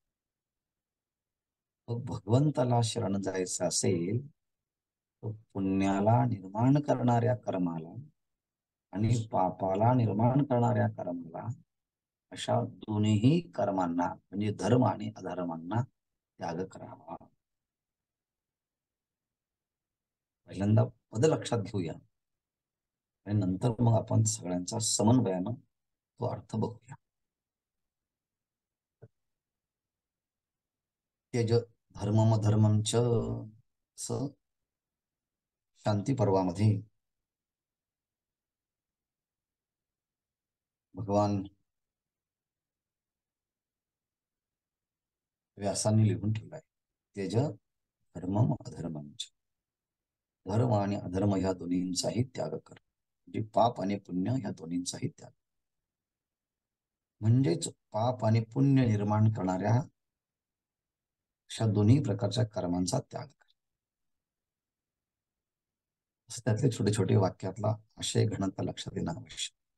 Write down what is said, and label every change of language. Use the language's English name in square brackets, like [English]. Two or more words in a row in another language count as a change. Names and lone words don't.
[Marathi] मग भगवंताला शरण जायचं असेल तर पुण्याला निर्माण करणाऱ्या कर्माला आणि पापाला निर्माण करणाऱ्या कर्माला, अशा दोन्ही कर्मांना म्हणजे धर्म आणि अधर्मांना त्याग करावा. पहिल्यांदा पद लक्षात घेऊया आणि नंतर मग आपण सगळ्यांचा समन्वयानं तो अर्थ बघूया. [Sanskrit] त्यज धर्मम धर्मम च, [Marathi] असं शांती पर्वामध्ये भगवान व्यासांनी लिहून ठेवलाय. [Sanskrit] त्यज धर्मम अधर्मम च, [Marathi] धर्म आणि अधर्म ह्या दोन्हींचाही त्याग कर. म्हणजे पाप आणि पुण्य ह्या दोन्हींचाही त्याग. म्हणजेच पाप आणि पुण्य निर्माण करणाऱ्या अशा दोन्ही प्रकारच्या कर्मांचा त्याग कर. असं त्यातले छोटे छोटे वाक्यातला आशय घनता लक्षात येणं आवश्यक.